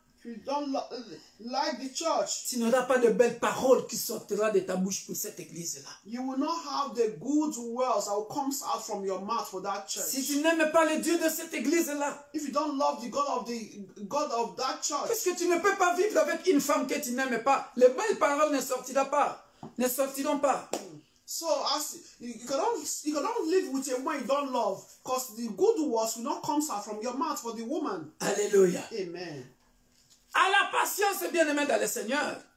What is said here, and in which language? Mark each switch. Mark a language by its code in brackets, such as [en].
[en] If you don't like the church, [fr] tu n'auras pas de belles paroles qui sortiront de ta bouche pour cette église-là. [en] you will not have the good words that will come out from your mouth for that church. [fr] Si tu n'aimes pas le Dieu de cette église-là, [en] If you don't love the God of that church, [fr] puisque tu ne peux pas vivre avec une femme que tu n'aimes pas, les belles paroles ne sortiront pas. Ne sortiront pas. [en] so as you cannot live with a woman you don't love, because the good words will not come out from your mouth for the woman. [fr] Alléluia. Amen. À la patience, bien-aimé dans le Seigneur,